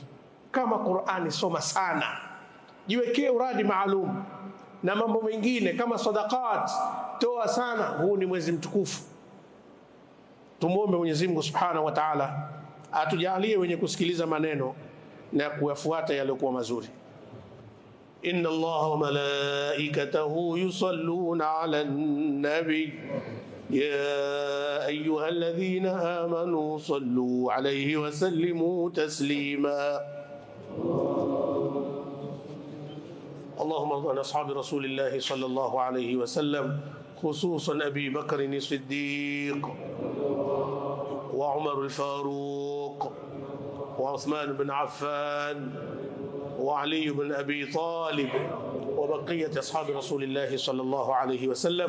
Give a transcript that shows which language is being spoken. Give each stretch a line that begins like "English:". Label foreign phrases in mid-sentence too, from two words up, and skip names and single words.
Swahili: Kama Qur'ani, soma sana, jiwekee uradi maalum, na mambo mengine kama sadaqat toa sana. Huu ni mwezi mtukufu. Tumuombe Mwenyezi Mungu
Arabic: سبحانه وتعالى
Swahili: atujalie wenye kusikiliza maneno na kuyafuata yaliyokuwa mazuri.
Arabic: إن الله وملائكته يصلون على النبي يا أيها الذين آمنوا صلوا عليه وسلموا تسليما. اللهم ارض عن اصحاب رسول الله صلى الله عليه وسلم، خصوصا ابي بكر الصديق وعمر الفاروق وعثمان بن عفان وعلي بن ابي طالب وبقيه اصحاب رسول الله صلى الله عليه وسلم.